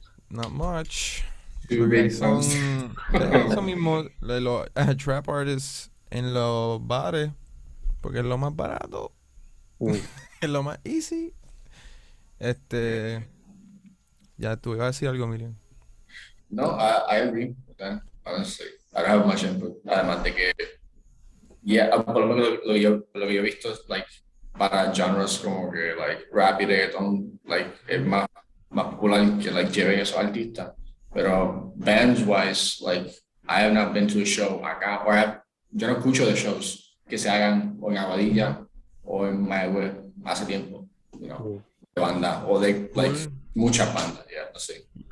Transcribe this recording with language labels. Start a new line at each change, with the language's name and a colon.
English: Not much. Two big
Spanish: Son
English: ones.
Spanish: eso mismo, los trap artists en los bares, porque es lo más barato, es lo más easy. Ya tú ibas a decir algo, Miriam.
English: No, I agree with that, honestly. I don't have much input.
Spanish: Además de que, por lo menos lo que yo he visto es, like, para genres como que, like, rap y reggaeton, like, es más popular que, like, lleven esos artistas. Pero
English: bands-wise, like, I have not been to a show
Spanish: acá, yo no escucho de shows que se hagan o en Aguadilla o en Mayagüez hace tiempo,
English: you know,
Spanish: de banda, o de, like, muchas bandas, no sé.